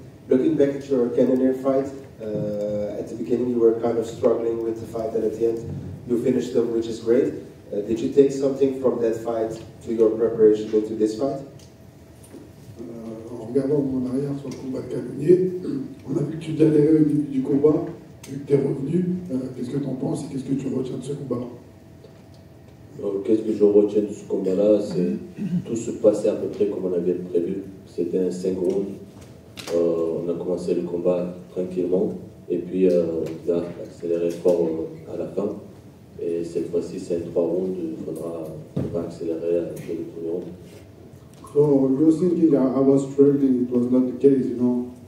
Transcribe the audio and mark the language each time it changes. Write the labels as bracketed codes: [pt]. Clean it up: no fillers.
[en] Looking back at your Cannonier fight, at the beginning you were kind of struggling with the fight, and at the end you finished them, which is great. Did you take something from that fight to your preparation into this fight? [fr] En regardant en arrière sur le combat de Cannonier, on a vu que tu galérais au début du combat, vu que tu es revenu. Qu'est-ce que tu en penses et qu'est-ce que tu retiens de ce combat-là? Qu'est-ce que je retiens de ce combat-là? C'est tout se passait à peu près comme on avait prévu. C'était un 5 rounds. On a commencé le combat tranquillement et puis on a accéléré fort à la fin. Et cette fois-ci, c'est un 3 rounds. Il faudra accélérer le premier round. [en] So you're thinking I was struggling, it was not the case, you know.